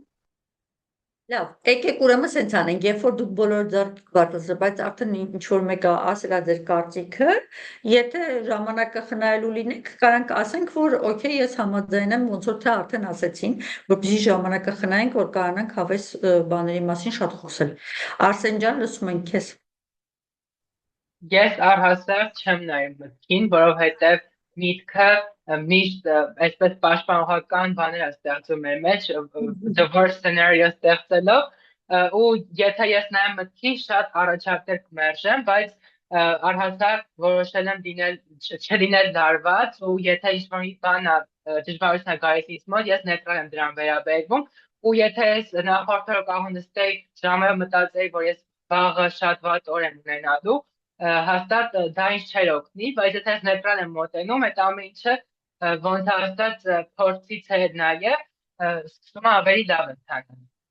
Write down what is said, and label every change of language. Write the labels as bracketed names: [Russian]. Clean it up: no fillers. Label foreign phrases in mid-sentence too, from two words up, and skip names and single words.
[Armenian] Լավ, եկեք ուրեմն սենց անենք, երբ որ դուք բոլոր ձեռք բարձրացրել, բայց արդեն ինչ որ մեկը ասել է ձեր կարծիքը, եթե ժամանակը խնայելու լինենք, կարանք ասենք, որ օքեյ, ես համաձայն եմ, ոնց որ թե արդեն ասեցին, որպեսզի ժամանակը խնայենք, որ կարողանանք հավես բաների մասին շատ խոսել։ Արսեն ջան, լսում ենք քեզ։ Ես առհասարակ չեմ նայում մտքին, որովհետև միտքը միշտ այսպես պաշտպանողական բաներ է ստեղծում մեր մեջ, [English] the worst scenario [Armenian] ստեղծելով, ու եթե ես նայեմ մտքի շատ առաջարկներ կմերժեմ, բայց առհասարակ որոշել եմ չլինել լարված ու եթե ինչ-որ մի բան դժվարություն է գալիս ինձ մոտ, ես նեյտրալ եմ դրան վերաբերվում ու եթե ես նախորդ օրը կարող նստեի ժամերով մտածեի, որ ես վաղը շատ վատ օր եմ ունենալու, հաստատ դա ինձ չէր օգնի, բայց եթե ես նեյտրալ եմ մոտենում, այդ ամեն ինչը ոնց ասած փորձից է նաև սկսում է ավելի լավ ընթանում։